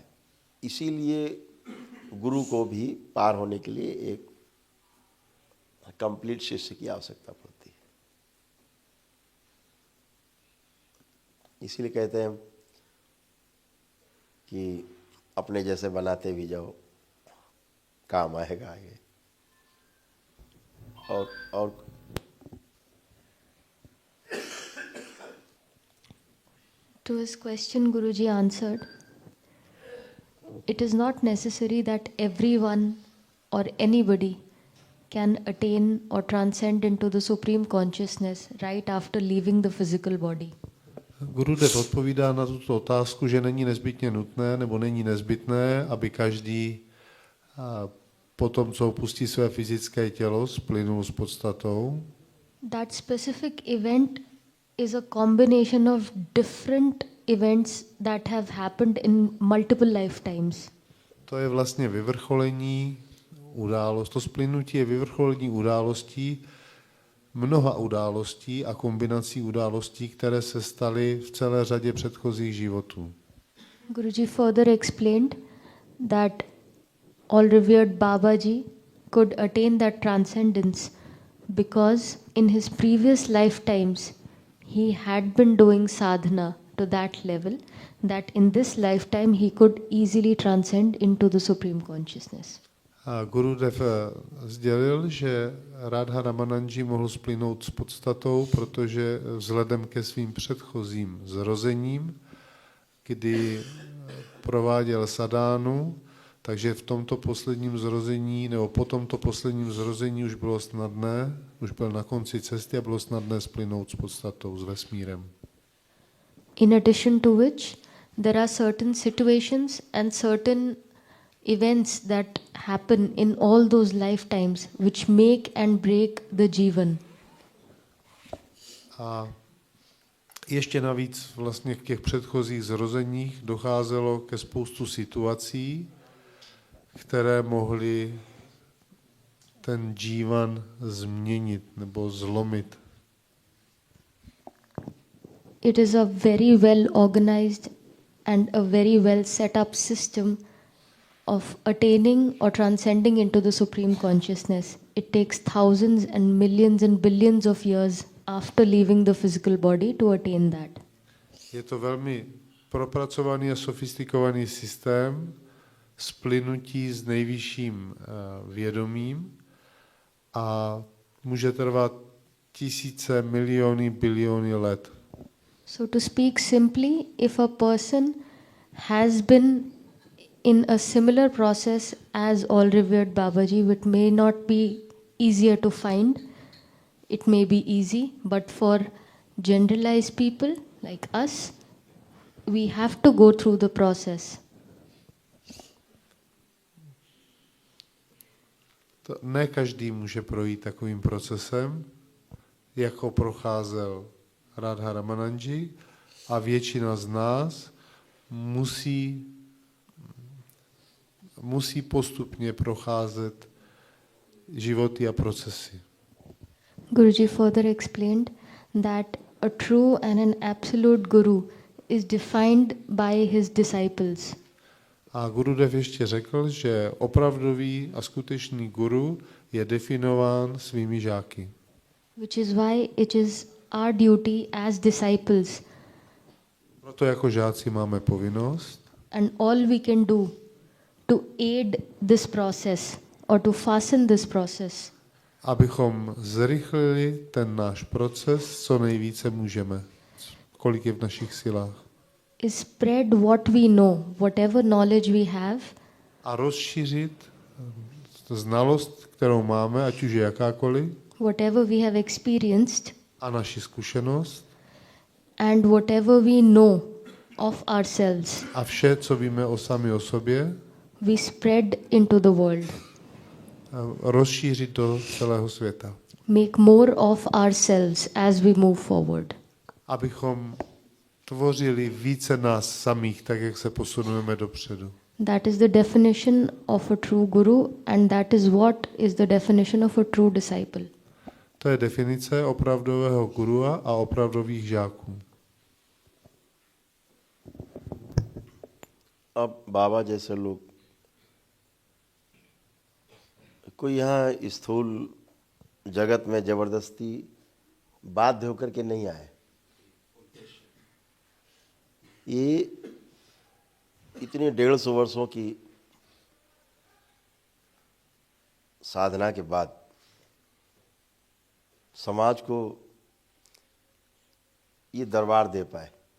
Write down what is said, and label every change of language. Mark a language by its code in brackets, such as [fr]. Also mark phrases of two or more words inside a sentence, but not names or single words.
[hi] इसीलिए गुरु को भी पार होने के लिए एक कंप्लीट शिष्य की आवश्यकता पड़ती है। इसीलिए कहते हैं कि अपने जैसे बनाते भी जाओ, काम आएगा आगे। और [en] To his question, Guruji answered, it is not necessary that everyone or anybody can attain or transcend into the supreme consciousness right after leaving the physical body. [cs] Gurudev odpovídá na tuto otázku, že není nezbytně nutné nebo není nezbytné, aby každý po tom, co opustí své fyzické tělo, splynul s podstatou. [en] That specific event is a combination of different events that have happened in multiple lifetimes. [cs] To je vlastně vyvrcholení událost. To splynutí je vyvrcholení událostí, mnoha událostí a kombinací událostí, které se staly v celé řadě předchozích životů. [en] Guruji further explained that all revered Babaji could attain that transcendence because in his previous lifetimes he had been doing sadhana to that level that in this lifetime he could easily transcend into the supreme consciousness. [cs] A Gurudev sdělil, že Radha Ramananji mohl splynout s podstatou, protože vzhledem ke svým předchozím zrozením, kdy prováděl sadánu, takže v tomto posledním zrození, nebo po tomto posledním zrození už bylo snadné, už byl na konci cesty a bylo snadné splynout s podstatou, s vesmírem. [en] In addition to which, there are certain situations and certain events that happen in all those lifetimes which make and break the jivan. [cs] A ještě navíc vlastně v těch předchozích zrozeních docházelo ke spoustu situací, které mohly ten džívan změnit nebo zlomit. [en] It is a very well organized and a very well set up system of attaining or transcending into the supreme consciousness. It takes thousands and billions of years after leaving the physical body to attain that. [cs] Je to velmi propracovaný a sofistikovaný systém splynutí s nejvyšším vědomím a může trvat tisíce, miliony, biliony let. [en] So to speak simply, if a person has been in a similar process as all revered Babaji, it may not be easier to find. It may be easy, but for generalized people like us, we have to go through the process. [cs] Ne každý může projít takovým procesem, jako procházel Radha Ramananji, a většina z nás musí postupně procházet životy a procesy. [en] Guruji further explained that a true and an absolute guru is defined by his disciples. [cs] A Gurudev ještě řekl, že opravdový a skutečný guru je definován svými žáky. [en] Which is why it is our duty as disciples. [cs] Proto jako žáci máme povinnost. [en] And all we can do to aid this process or to fasten this process. [cs] Abychom zrychlili ten náš proces, co nejvíce můžeme, kolik je v našich silách. [en] Is spread what we know, whatever knowledge we have. [cs] A rozšířit znalost, kterou máme, ať už je jakákoliv. [en] Whatever we have experienced. [cs] A naši zkušenost. [en] And whatever we know of ourselves. [cs] A vše, co víme sami o sobě. [en] We spread into the world. [cs] Rozšířit do celého světa. [en] Make more of ourselves as we move forward. [cs] Abychom tvořili více nás samých, tak jak se posunujeme dopředu. [en] That is the definition of a true guru and that is what is the definition of a true disciple. [cs] To je definice opravdového gurua a opravdových žáků. [hi] अब बाबा जैसे लोग कोई यहाँ स्थूल जगत में जबरदस्ती बाध्य होकर के नहीं आए। ये इतने 150 वर्षों की साधना के बाद समाज को ये दरबार दे पाए।